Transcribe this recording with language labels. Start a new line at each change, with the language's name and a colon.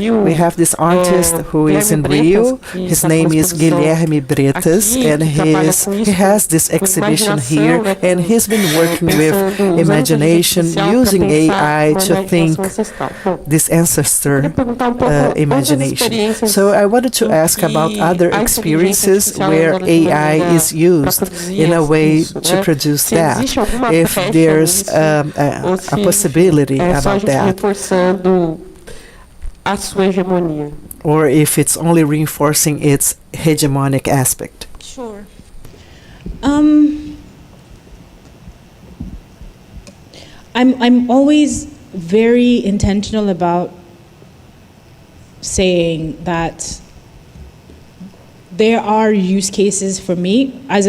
English: We have this artist who is in Rio. His name is Guilherme Bretas, and he has this exhibition here, and he's been working with imagination, using AI to think this ancestor imagination. So I wanted to ask about other experiences where AI is used in a way to produce that, if there's a possibility about that.
Portuguese: Reforçando a sua hegemonia.
English: Or if it's only reinforcing its hegemonic aspect. Sure. I'm always very intentional about saying that there are use cases for me.